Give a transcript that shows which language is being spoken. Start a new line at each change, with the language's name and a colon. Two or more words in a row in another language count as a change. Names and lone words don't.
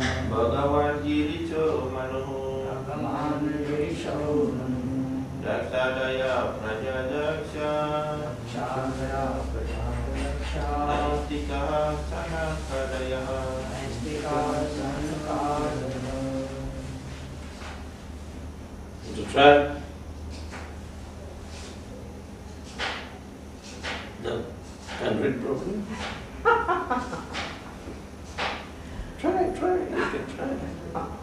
Sanskrit: Bhagavan Giricho Manu Bhagavan Girisho Manu Dakshadaya Prajadaksha Chadaya Prajadaksha Naistika Sanakadaya Naistika Sanakadaya.
English: To try? No, can't read properly. Try, you can try.